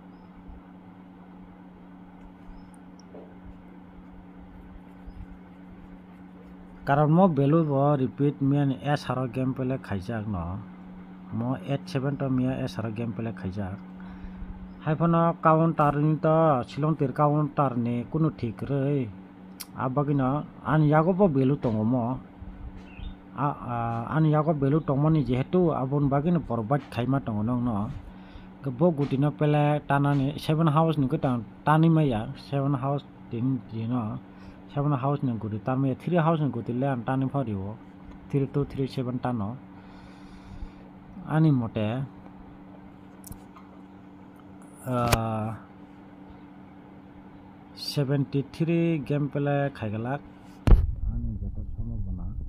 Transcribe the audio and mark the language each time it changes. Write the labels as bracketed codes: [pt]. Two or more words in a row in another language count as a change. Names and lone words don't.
[trp] karon mo value bo repeat mian s haro game pele khaijak no mo 87 to mia s haro game pele khaijak haiphono counter ni to silong tir counter ni kuno thik rei abagino an yago bo value tongo mo an yago value tongmani jehetu abon bagino forward khaima tongo nong no bo gutino pele tanani 7 house ni ko tani maya 7 house tin jino 7 house ni guti tarme 3 house ni guti le tani phariwo 32 37 tano ani mote 73 game pele khaigalak ani jeto samobona